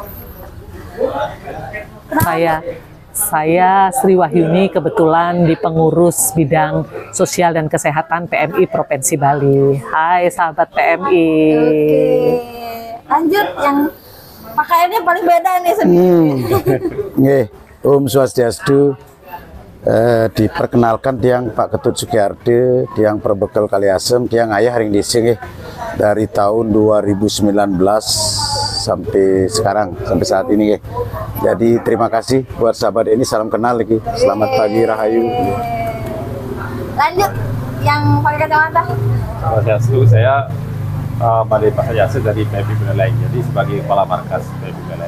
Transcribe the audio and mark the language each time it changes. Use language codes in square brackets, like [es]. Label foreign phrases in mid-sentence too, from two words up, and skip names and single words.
[id] Saya Sri Wahyuni, kebetulan di pengurus bidang sosial dan kesehatan PMI Provinsi Bali. Hai sahabat PMI. Oke. Lanjut yang pakaiannya paling beda nih Nggih, Om Swastiastu. Diperkenalkan tiang Pak Ketut Sugiardi, tiang Perbekal Kaliasem, tiang Ayah Ring Dising dari tahun 2019 sampai sekarang, sampai saat ini. Jadi terima kasih buat sahabat ini, salam kenal lagi. Selamat pagi Rahayu. Lanjut yang pakai kacamata. Swastiastu, saya Made Pak Yasir dari PMI Buleleng, jadi sebagai kepala markas PMI Buleleng.